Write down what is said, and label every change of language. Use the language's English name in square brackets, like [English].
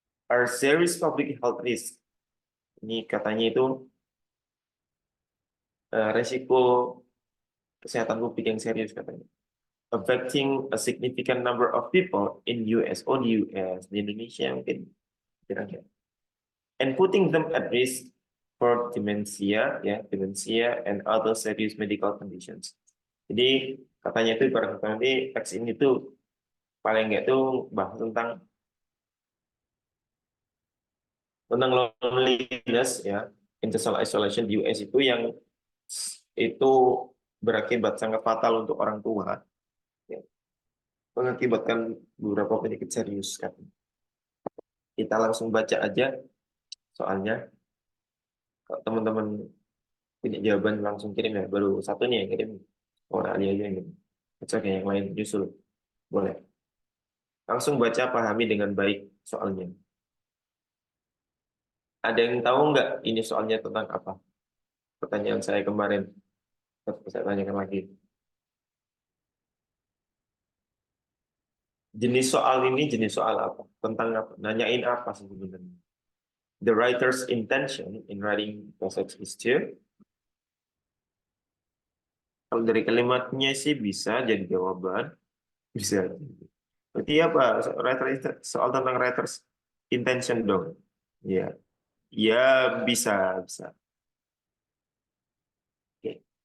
[English] Are serious public health risk. [Indonesian] Ini katanya itu resiko kesehatan publik yang serius katanya. [English] Affecting a significant number of people in US or the US, [Indonesian] di Indonesia mungkin kira-kira. [English] And putting them at risk for dementia, ya, dementia and other serious medical conditions. [Indonesian] Jadi katanya itu ibarat nanti teks ini tuh paling nggak tuh bahas tentang loneliness ya, [English] intentional isolation [Indonesian] di US itu yang itu berakibat sangat fatal untuk orang tua, ya, mengakibatkan beberapa penyakit serius kan. Kita langsung baca aja soalnya. Kalau teman-teman punya jawaban langsung kirim ya. Baru satu nih yang kirim. Orang Ali aja yang kirim. Oke, yang lain nyusul. Boleh. Langsung baca, pahami dengan baik soalnya. Ada yang tahu nggak ini soalnya tentang apa? Pertanyaan saya kemarin. Saya tanyakan lagi. Jenis soal ini jenis soal apa? Tentang apa? Nanyain apa sebenarnya? [English] The writer's intention in writing passage is to. [Indonesian] Kalau dari kalimatnya sih bisa jadi jawaban. Bisa. Berarti apa? Soal tentang writer's intention dong. Ya. Ya, bisa. Oke.